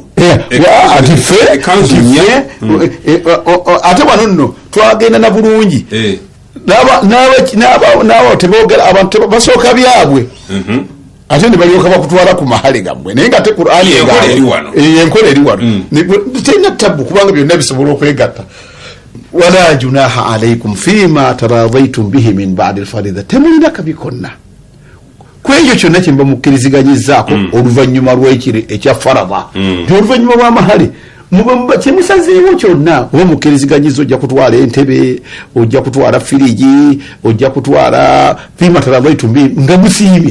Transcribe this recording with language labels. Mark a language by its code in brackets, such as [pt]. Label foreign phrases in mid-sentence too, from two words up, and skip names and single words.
[lg] ati ffe ate wano nno twagenda na bulungi n'abo tebogera abantu basooka byabwe ate ne balyoka bakutwala ku mahale gammwe naye nga te Qur'ani enkola eri wano terina tabu kubanga byonna bisobola okwegatta [ar] ولا جناح عليكم فيما تراضيتم به من بعد الفريضة [lg] temulina kabi konna kwekyo kyonna kyemba mukkiriziganyizzaako oluvannyuma lw'ekiri ekya farada oluvannyuma lw'amahale kyemusazeewo kyonna oba mukkiriziganyiza ojja kutwala entebe ojja kutwala firiji ojja kutwala [ar] فيما تراضيتم به [lg] nga musiimye